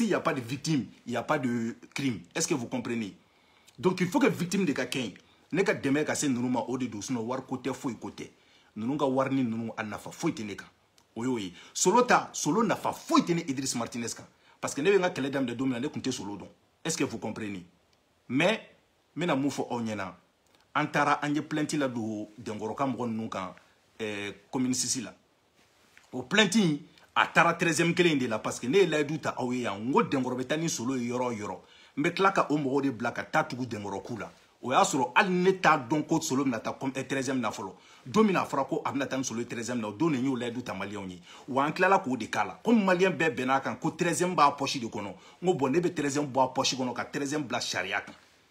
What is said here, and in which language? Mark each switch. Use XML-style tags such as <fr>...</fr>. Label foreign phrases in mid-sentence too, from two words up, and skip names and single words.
<fr>y a pas de victime il y a pas de crime est-ce que vous comprenez donc il faut que victime</fr> <bm>de ka kɛ yen ne ka dɛmɛ ka se ninnu ma o de don sinon wari ko tɛ foyi ko tɛ ninnu ka wari ni ninnu a nafa foyi tɛ ne kan o y'o ye Solo nafa foyi tɛ ne Idriss Martinez kan</bm> <fr>parce que</fr> <bm>ne bɛ n ka kɛlɛ daminɛ don min na ne tun tɛ Solo dɔn</bm> <fr>est-ce que vous comprenez</fr> <bm>mais n bɛna mun fɔ aw ɲɛna an taara an ye plainte la don dɛnkɔrɔ ka mɔgɔ ninnu kan commune 6 la o plainte in a taara 13e kelen de la</bm> <fr>parce que</fr> <bm>ne ye layidu ta aw ye yan n ko dɛnkɔrɔ bɛ taa ni Solo ye yɔrɔ o yɔrɔ n bɛ tila ka o mɔgɔw de bila ka taa tugu dɛnkɔrɔ ku la o y'a sɔrɔ hali ne t'a dɔn ko Solo bɛna taa 13e na fɔlɔ don min a fɔra ko a bɛna taa ni Solo ye 13e na o don de n y'o layidu ta maliyɛnw ye wa an tilala k'o de k'a la comme maliyɛn bɛɛ bɛnn'a kan ko 13e b'a poche de kɔnɔ n ko bon ne bɛ 13e bɔ a poche kɔnɔ ka 13e bila sariya kan</bm>